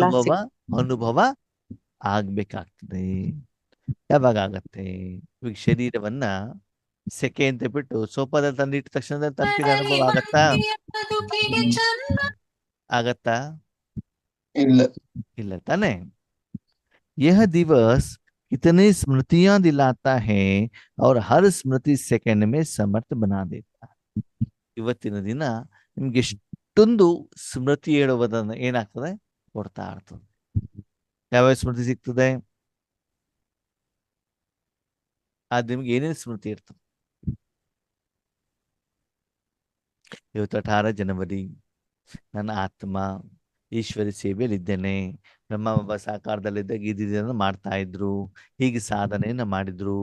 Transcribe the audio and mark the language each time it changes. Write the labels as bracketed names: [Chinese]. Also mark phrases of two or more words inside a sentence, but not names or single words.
[Kannada] ಅನುಭವ ಆಗ್ಬೇಕಾಗ್ತದೆ. ಯಾವಾಗ ಆಗತ್ತೆ? ಇವಾಗ ಶರೀರವನ್ನ ಸೆಕೆ ಅಂತ ಬಿಟ್ಟು ಸೋಫಾದಲ್ಲಿ ತಂದಿಟ್ಟ ತಕ್ಷಣದಲ್ಲಿ ತಂಪಿನ ಅನುಭವ ಆಗತ್ತಾ? ಆಗತ್ತಾ? ಇಲ್ಲ. ಇಲ್ಲ ತಾನೆ. [Hindi] यह दिवस कितनी स्मृतियां दिलाता है और हर स्मृति सेकंड में समर्थ बना देता है. [Kannada] ಇವತ್ತಿನ ದಿನ ನಿಮ್ಗೆ ಎಷ್ಟೊಂದು ಸ್ಮೃತಿ ಹೇಳುವುದನ್ನು ಏನಾಗ್ತದೆ ಕೊಡ್ತಾ ಇರ್ತದೆ. ಯಾವ ಸ್ಮೃತಿ ಸಿಗ್ತದೆ? ಅದು ನಿಮ್ಗೆ ಏನೇನು ಸ್ಮೃತಿ ಇರ್ತದೆ? ಇವತ್ತು 18 ಜನವರಿ, ನನ್ನ ಆತ್ಮ ಈಶ್ವರಿ ಸೇವೆಯಲ್ಲಿದ್ದೇನೆ, ಬ್ರಹ್ಮ ಸಾಕಾರದಲ್ಲಿದ್ದಾಗ ಇದನ್ನು ಮಾಡ್ತಾ ಇದ್ರು, ಹೀಗೆ ಸಾಧನೆಯನ್ನ ಮಾಡಿದ್ರು.